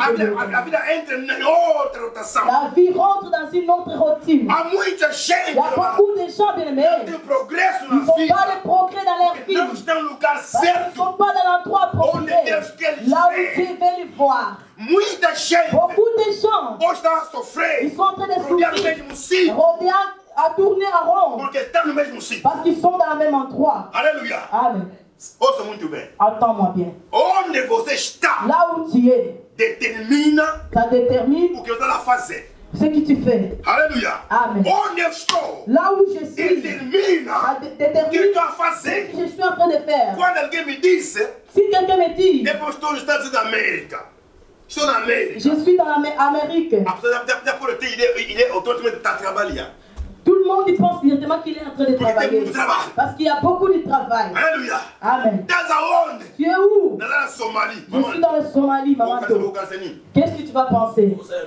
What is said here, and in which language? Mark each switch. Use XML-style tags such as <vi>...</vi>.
<pt>A vida entra em outra rotação.</pt> <fr>La vie rentre dans une autre routine.</fr> <pt>Há muita</pt> <fr>Il</fr> <pt>gente</pt> <fr>y a beaucoup de gens bien aimés.</fr> <pt>que tem progresso</pt> <fr>Ils</fr> <pt>na</pt> <fr>ne font</fr> <pt>vida,</pt> <fr>pas de progrès dans leur</fr> <pt>que não</pt> <fr>vie.</fr> <pt>estão no lugar</pt> <fr>Parce qu'ils ne</fr> <pt>certo.</pt> <fr>sont pas dans l'endroit approprié. Là où Dieu veut les voir.</fr> <pt>Muita gente</pt> <fr>Beaucoup de gens,</fr> <pt>hoje está a sofrer,</pt> <fr>ils sont en train de</fr> <pt>rodear no</pt> <fr>souffrir,</fr> <pt>mesmo ciclo,</pt> <fr>rôder à tourner en rond.</fr> <pt>porque estão no mesmo ciclo.</pt> <fr>Parce qu'ils sont dans le même endroit.</fr> <pt>Aleluia.</pt> <fr>Amen.</fr> <pt>Ouça muito bem.</pt> <fr>Entends-moi bien.</fr> <pt>Onde você está</pt> <fr>Là où tu es,</fr> <pt>determina</pt> <fr>ça détermine</fr> <pt>o que você vai fazer.</pt> <fr>ce que tu fais.</fr> <pt>Aleluia.</pt> <fr>Amen.</fr> <pt>Onde eu estou</pt> <fr>Là où je suis,</fr> <pt>determina</pt> <fr>ça</fr> <pt>o que eu</pt> <fr>détermine</fr> <pt>estou a</pt> <fr>ce</fr> <pt>fazer.</pt> <fr>que je suis en train de faire.</fr> <pt>Quando alguém me disse,</pt> <fr>Si quelqu'un me dit,</fr> <pt>eu estou nos Estados Unidos da América, estou</pt> <fr>Je suis dans l'Amérique. Il est autour de travail. Tout le monde y pense directement qu'il est en train de travailler. Parce qu'il y a beaucoup de travail. Alléluia. Amen. Tu es où? Je suis dans le Somalie, maman. Qu'est-ce que tu vas penser?</fr>